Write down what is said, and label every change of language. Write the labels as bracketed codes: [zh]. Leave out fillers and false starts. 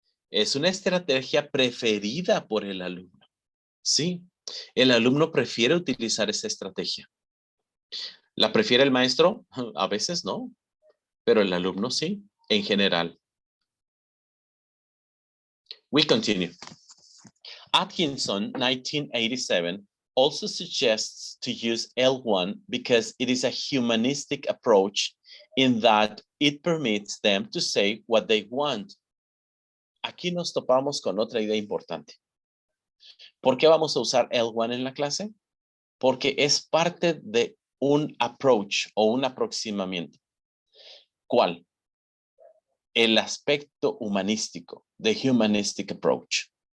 [es] Es una estrategia preferida por el alumno. Sí, el alumno prefiere utilizar esa estrategia. ¿La prefiere el maestro? A veces no, pero el alumno sí, en general. [en] We continue. Atkinson, 1987, also suggests to use L1 because it is a humanistic approach in that it permits them to say what they want. [es] Aquí nos topamos con otra idea importante. ¿Por qué vamos a usar L1 en la clase? Porque es parte de un approach o un aproximamiento. ¿Cuál? El aspecto humanístico, [en] the humanistic approach.